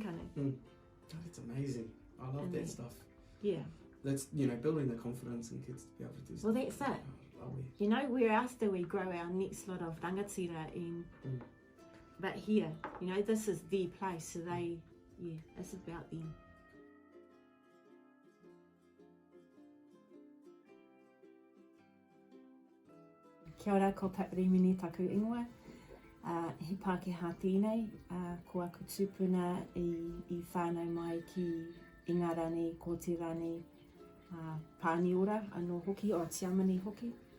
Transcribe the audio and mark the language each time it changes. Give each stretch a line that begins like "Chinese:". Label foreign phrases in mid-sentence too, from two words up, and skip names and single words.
English: Oh, that's amazing. I love that stuff. Yeah. That's, you know, building the confidence in kids to be able to do stuff. Well, that's it. You know, where else do we grow our next lot of rangatira in? But here, you know, this is the place, so it's about them.
Māori: Kia ora, ko Pip Rimene taku ingoa. He Pākehā tēnei, ko aku tūpuna i whānau mai ki Ingarani, ko te rani Pāniora, anō hoki, o Tiamani hoki.